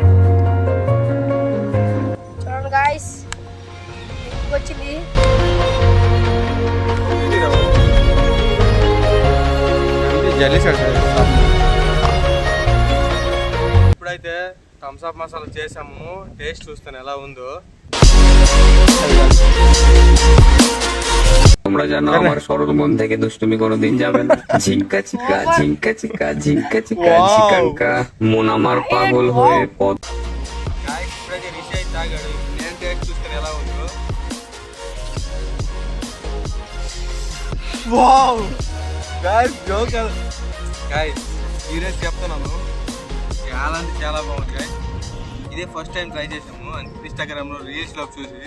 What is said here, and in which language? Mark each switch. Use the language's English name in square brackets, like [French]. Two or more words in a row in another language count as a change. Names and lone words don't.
[Telugu] చూడండి గాయస్ వచ్చింది. ఇప్పుడైతే థమ్స్ అప్ మసాలా చేసాము. టేస్ట్ చూస్తాను ఎలా ఉందో. [Bangla] তোমরা জানো আমার সরল মন থেকে দুষ্টুমি কোনোদিন যাবে না। ঝিঙ্কা চিকা ঝিঙ্কা চিকা ঝিঙ্কা চিকা ঝিকাঙ্কা মন আমার পাগল হয়ে পথ। [Telugu] గాయస్ ఇప్పుడైతే రిషి అయితే తాగాడు. నేను టేస్ట్ చూస్తాను ఎలా ఉందో. [English] Wow guys joke. [Telugu] గాయస్ సీరియస్ చెప్తున్నాను, చాలా అంటే చాలా బాగుంది గాయస్. ఇదే [English] first time try [Telugu] చేసాము ఇన్స్టాగ్రామ్లో రీల్స్లో చూసి.